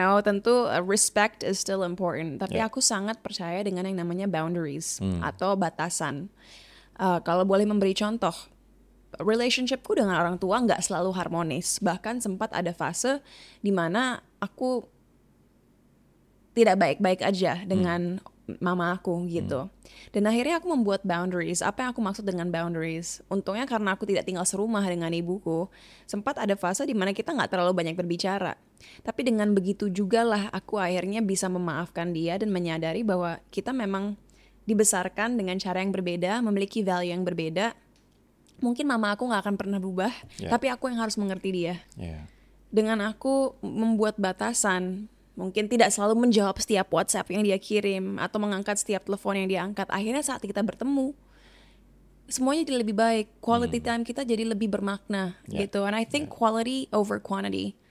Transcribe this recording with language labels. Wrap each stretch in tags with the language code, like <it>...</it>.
<en>Tentu respect is still important.</en> <id>Tapi aku sangat percaya dengan yang namanya boundaries atau batasan. Kalau boleh memberi contoh, relationshipku dengan orang tua nggak selalu harmonis. Bahkan sempat ada fase di mana aku tidak baik-baik aja dengan mama aku gitu. Dan akhirnya aku membuat boundaries. Apa yang aku maksud dengan boundaries? Untungnya karena aku tidak tinggal serumah dengan ibuku, sempat ada fase di mana kita nggak terlalu banyak berbicara. Tapi dengan begitu juga lah aku akhirnya bisa memaafkan dia dan menyadari bahwa kita memang dibesarkan dengan cara yang berbeda, memiliki value yang berbeda. Mungkin mama aku nggak akan pernah berubah, tapi aku yang harus mengerti dia. Dengan aku membuat batasan, mungkin tidak selalu menjawab setiap WhatsApp yang dia kirim atau mengangkat setiap telepon yang dia angkat. Akhirnya saat kita bertemu, semuanya jadi lebih baik. Quality time kita jadi lebih bermakna gitu.</id> <en>And I think quality over quantity.</en>